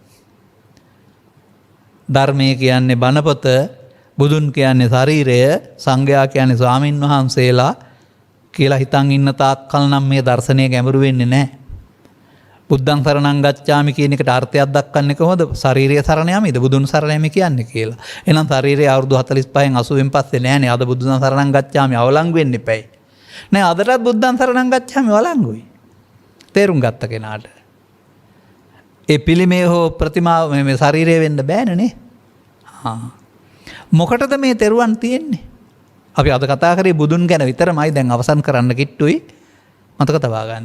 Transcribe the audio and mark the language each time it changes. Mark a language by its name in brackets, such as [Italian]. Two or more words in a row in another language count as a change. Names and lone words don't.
[Sinhala] ධර්මය කියන්නේ බණපොත, බුදුන් කියන්නේ ශරීරය, සංඝයා කියන්නේ ස්වාමින් වහන්සේලා කියලා හිතන් ඉන්න තාක්කල් නම් මේ දර්ශනය ගැඹුරු වෙන්නේ නැහැ. [Pali] බුද්ධං සරණං ගච්ඡාමි [Sinhala] කියන එකට අර්ථයක් දක්වන්නේ කොහොමද? ශාරීරික සරණ යාමද බුදුන් සරණ යාම කියන්නේ කියලා. එහෙනම් ශාරීරිය අවුරුදු 45න් 80න් පස්සේ නෑනේ. අද බුදුන් [Pali] සරණං ගච්ඡාමි [Sinhala] අවලංගු වෙන්න එපැයි. නෑ අදටත් [Pali] බුද්ධං සරණං ගච්ඡාමි [Sinhala] අවලංගුයි. තේරුම් ගත්ත කෙනාට. ඒ පිළිමේ හෝ ප්‍රතිමාව මේ ශාරීරිය වෙන්න බෑනේ නේ. මොකටද මේ තෙරුවන් තියෙන්නේ? අපි අද කතා කරේ බුදුන් ගැන විතරමයි. දැන් අවසන් කරන්න කිට්ටුයි. මතක තබා ගන්න.